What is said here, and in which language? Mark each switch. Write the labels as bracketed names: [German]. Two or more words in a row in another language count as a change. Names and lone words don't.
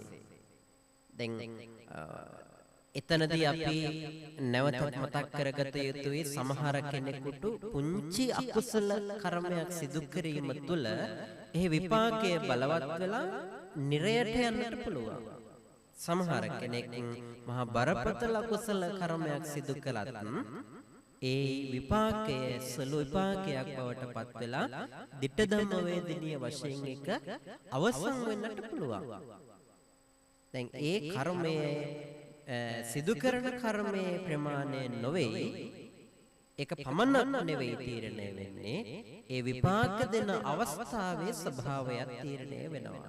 [Sinhala] දැන් එතනදී අපි නැවතත් මතක් කරගත යුතුයි සමහර කෙනෙකුට පුංචි අකුසල කර්මයක් සිදු කිරීම තුළ එහි විපාකයේ බලවත් වෙලා නිරයට යන්නට පුළුවන්. සමහර කෙනෙක් මහා බරපතල අකුසල කර්මයක් සිදු කළත් ඒ විපාකයේ සලු විපාකයක් බවට පත් වෙලා [Pali] දිට්ඨ ධම්ම [Sinhala] වේදිනිය වශයෙන් එක අවසන් වෙන්නට පුළුවන්. දැන් ඒ කර්මයේ සිදු කරන කර්මයේ ප්‍රමාණය නොවේ. ඒක පමණක් නෙවෙයි තීරණය වෙන්නේ. ඒ විපාක දෙන අවස්ථාවේ ස්වභාවයත් තීරණය වෙනවා.